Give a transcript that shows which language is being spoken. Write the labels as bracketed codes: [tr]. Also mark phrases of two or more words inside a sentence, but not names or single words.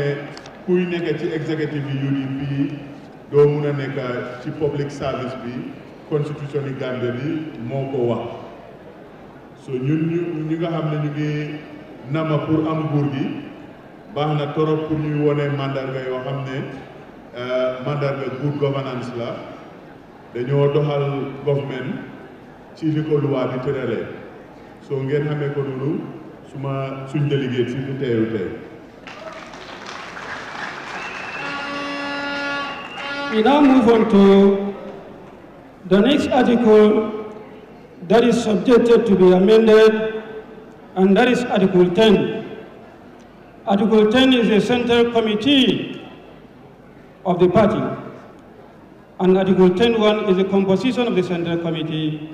[wo] kuy nekk ci executive yi UDP doo mun a nekk ci [en] public service [wo] bi constitution yi Gambia bi moo ko wax so ñun ñi nga xam ne ñu ngi nama pour am nguur gi baax na torop pour ñuy wone mandarga yoo xam ne mandarga [en] good governance [wo] la dañoo doxal government ci li ko loi bi tëralee so ngeen xamee ko noonu suñ délégué ci fi teewu tey. [en] We now move on to the next article that is subjected to be amended, and that is Article 10. Article 10 is the Central Committee of the party, and Article 10.1 is the composition of the Central Committee.